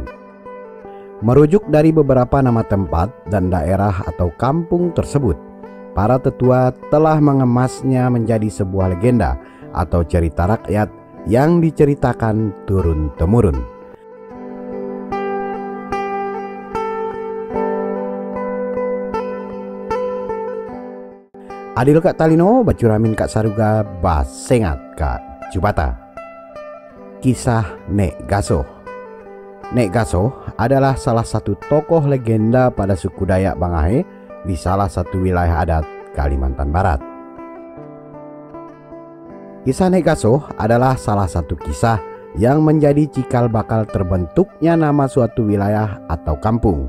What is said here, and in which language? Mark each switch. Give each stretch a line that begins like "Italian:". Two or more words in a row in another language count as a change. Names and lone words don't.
Indonesian: Merujuk dari beberapa nama tempat dan daerah atau kampung tersebut, para tetua telah mengemasnya menjadi sebuah legenda atau cerita rakyat yang diceritakan turun-temurun.
Kendayan: Adil Kak Talino, bacuramin Kak Saruga, basengat Kak Jubata.
Indonesian: Kisah Nek Gasoh. Nek Gasoh adalah salah satu tokoh legenda pada suku Dayak Bangahe di salah satu wilayah adat Kalimantan Barat. Kisah Nek Gasoh adalah salah satu kisah yang menjadi cikal bakal terbentuknya nama suatu wilayah atau kampung.